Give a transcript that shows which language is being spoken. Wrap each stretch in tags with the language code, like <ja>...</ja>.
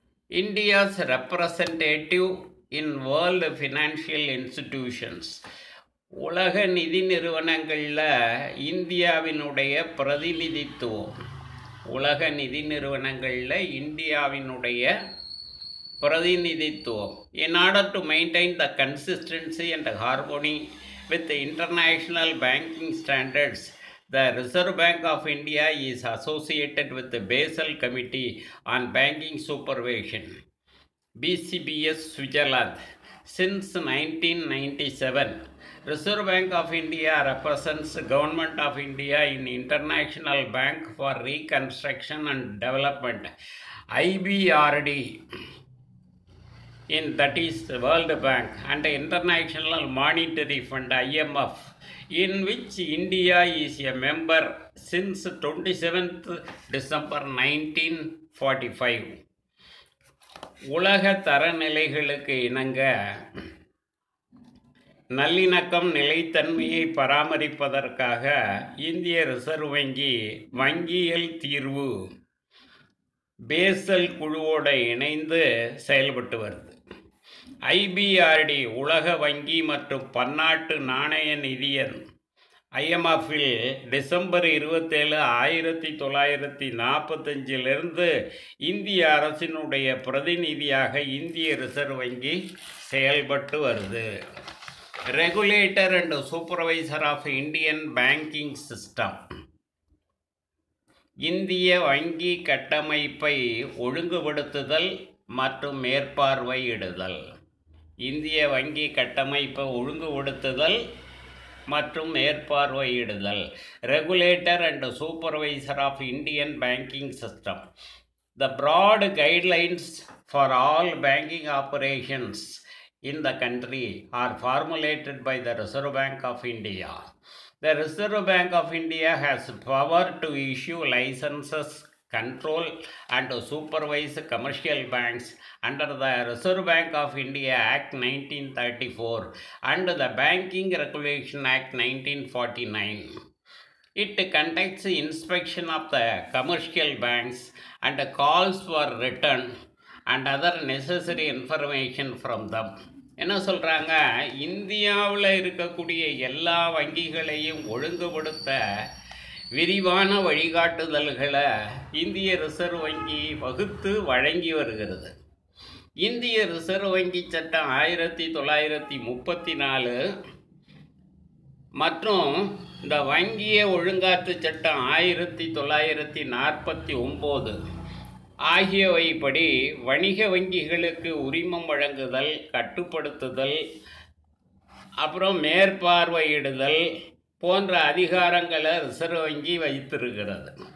<en>India's representative in world financial institutions.</en> <ta>உலக நிதி நிறுவனங்களில் இந்தியாவினுடைய பிரதிநிதித்துவம். உலக நிதி நிறுவனங்களில் இந்தியாவினுடைய பிரதிநிதித்துவம்.</ta> <en>In order to maintain the consistency and harmony with the international banking standards, the Reserve Bank of India is associated with the Basel Committee on Banking Supervision, BCBS Switzerland. Since 1997, Reserve Bank of India represents the Government of India in International Bank for Reconstruction and Development, IBRD. that is the World Bank and the International Monetary Fund IMF, in which India is a member since 27th December 1945.</en> <ta>உலக தரநிலைகளுக்கு இணங்க நல்லிணக்கம் நிலைத்தன்மையை பராமரிப்பதற்காக இந்திய reserve வங்கி வங்கியியல் தீர்வு Basel குழுவோடு இணைந்து செயல்பட்டு வருது. ஐபிஆர்டி உலக வங்கி மற்றும் பன்னாட்டு நாணய நிதியம் ஐஎம்எஃப்பில் டிசம்பர் 27, 1945 இந்திய அரசினுடைய பிரதிநிதியாக இந்திய ரிசர்வ் வங்கி செயல்பட்டு வருது.</ta> <en>Regulator and supervisor of Indian banking system.</en> <ta>இந்திய வங்கி கட்டமைப்பை ஒழுங்குபடுத்துதல் மற்றும் மேற்பார்வையிடுதல். இந்திய வங்கி கட்டமைப்பை ஒழுங்குபடுத்துதல் மற்றும் மேற்பார்வையிடுதல்.</ta> <en>Regulator and supervisor of Indian banking system. The broad guidelines for all banking operations in the country are formulated by the Reserve Bank of India. The Reserve Bank of India has power to issue licenses, control and supervise commercial banks under the Reserve Bank of India Act 1934 and the Banking Regulation Act 1949. It conducts inspection of the commercial banks and calls for return and other necessary information from them.</en> <ta>என்ன சொல்கிறாங்க, இந்தியாவில் இருக்கக்கூடிய எல்லா வங்கிகளையும் ஒழுங்குபடுத்த விரிவான வழிகாட்டுதல்களை இந்திய ரிசர்வ் வங்கி வகுத்து வழங்கி வருகிறது. இந்திய ரிசர்வ் வங்கி சட்டம் 1934 மற்றும் இந்த வங்கிய ஒழுங்காற்று சட்டம் 1949 ஆகியவைப்படி வணிக வங்கிகளுக்கு உரிமம் வழங்குதல், கட்டுப்படுத்துதல், அப்புறம் மேற்பார்வையிடுதல் போன்ற அதிகாரங்களை ரிசர்வ் வங்கி வைத்திருக்கிறது.</ta>